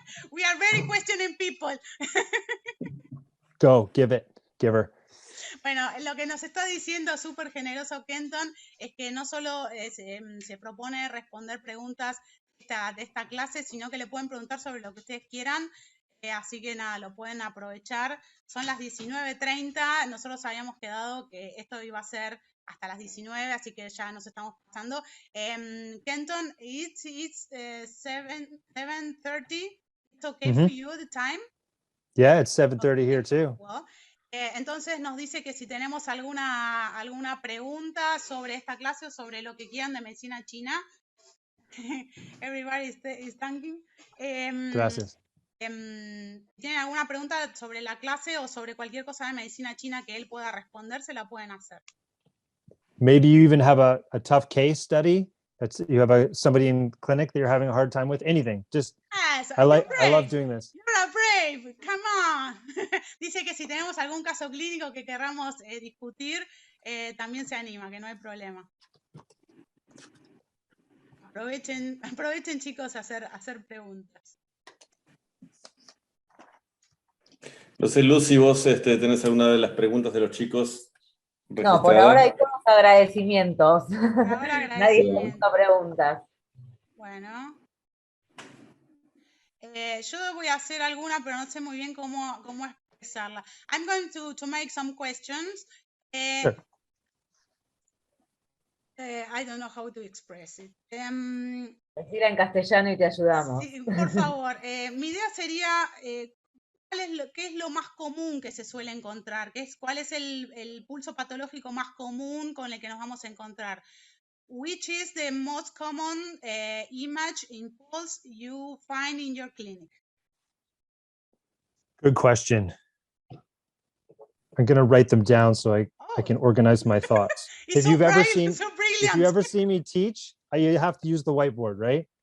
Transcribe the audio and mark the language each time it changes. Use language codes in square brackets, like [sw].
[en] We are very questioning people. Go, give her. [es] Bueno, lo que nos está diciendo súper generoso Kenton es que no solo se propone responder preguntas de esta clase, sino que le pueden preguntar sobre lo que ustedes quieran. Así que nada, lo pueden aprovechar. Son las 19:30. Nosotros habíamos quedado que esto iba a ser hasta las 19, así que ya nos estamos pasando. [en] Kenton, it's 7:30. It's okay for you, the time? Yeah, it's 7:30 here too. [es] Well, entonces nos dice que si tenemos alguna pregunta sobre esta clase o sobre lo que quieran de medicina china. [en] Everybody is thanking. [es] Gracias. ¿Tienen alguna pregunta sobre la clase o sobre cualquier cosa de medicina china que él pueda responder? Se la pueden hacer. [en] Maybe you even have a tough case study. You have somebody in clinic that you're having a hard time with. Anything. Just Yes, I love doing this. You're a brave. Come on. [es] Dice que si tenemos algún caso clínico que querramos discutir, también se anima, que no hay problema. Aprovechen chicos a hacer preguntas. No sé, Lucy, vos tenés alguna de las preguntas de los chicos registradas. No, por ahora hay todos agradecimientos. Ahora Nadie agradecimiento. hizo preguntas. Bueno. Yo voy a hacer alguna, pero no sé muy bien cómo expresarla. [en] I'm going to make some questions. Sure. I don't know how to express it. [es] Decirla en castellano y te ayudamos. Sí, por favor, mi idea sería, ¿qué es lo más común que se suele encontrar? ¿Cuál es el pulso patológico más común con el que nos vamos a encontrar? [en] Which is the most common image in pulse you find in your clinic? Good question. I'm going to write them down so I can organize my thoughts. If you've ever seen me teach, you have to use the whiteboard, right?